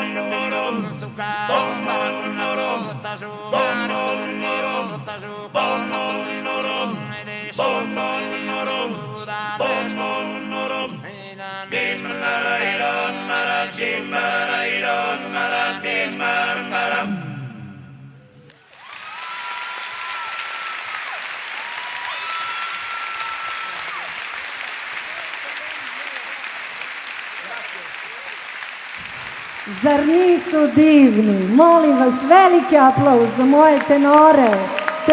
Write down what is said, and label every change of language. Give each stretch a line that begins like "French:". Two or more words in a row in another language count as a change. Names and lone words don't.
Serbian: moro sucar moro tasu moro tasu moro e de sono moro da moro e dan bismara mara simbara mara bismara. Zar nisu divni? Molim vas, veliki aplauz za moje tenore.